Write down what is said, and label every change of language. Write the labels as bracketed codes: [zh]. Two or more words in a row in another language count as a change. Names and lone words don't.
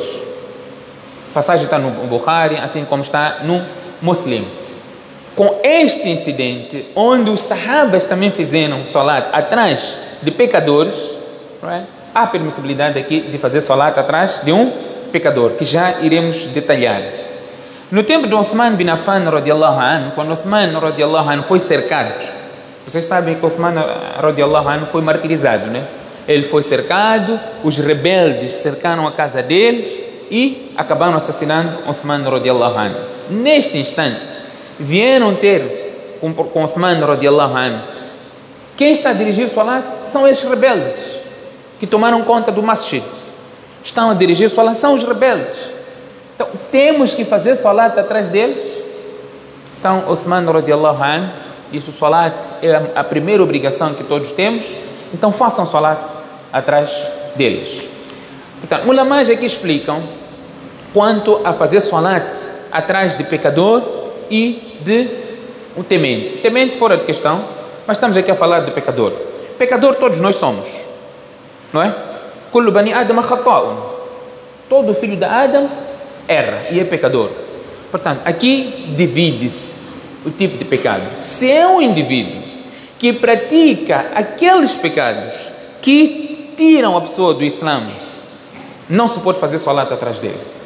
[pt] A passagem está no Bukhari, assim como está no Muslim. Com este incidente, onde os sahabas também fizeram salat atrás de pecadores, há permissibilidade aqui de fazer salat atrás de um pecador, que já iremos detalhar. No tempo de Uthman bin Affan [ar] رضي الله عنه, [pt] quando Uthman [ar] رضي الله عنه [pt] foi cercado, vocês sabem que Uthman [ar] رضي الله عنه [pt] foi martirizado, né? Ele foi cercado, os rebeldes cercaram a casa deles e acabaram assassinando Uthman [ar] رضي الله عنه. [pt] Neste instante, vieram ter com Uthman [ar] رضي الله عنه. [pt] Quem está a dirigir o salat são esses rebeldes que tomaram conta do masjid. Estão a dirigir o salat, são os rebeldes. Então, temos que fazer salat atrás deles. Então, Uthman [ar] رضي الله عنه [pt] disse: o salat é a primeira obrigação que todos temos, então façam salat atrás deles. Portanto, ulamás aqui explicam quanto a fazer salat atrás de pecador e de um temente. Temente fora de questão, mas estamos aqui a falar de pecador. Pecador todos nós somos, não é? [ar] كل بني آدم خطاء. [pt] Todo filho de Adam erra e é pecador. Portanto, aqui divide-se o tipo de pecado. Se é um indivíduo que pratica aqueles pecados que tiram a pessoa do Islã, não se pode fazer salat atrás dele.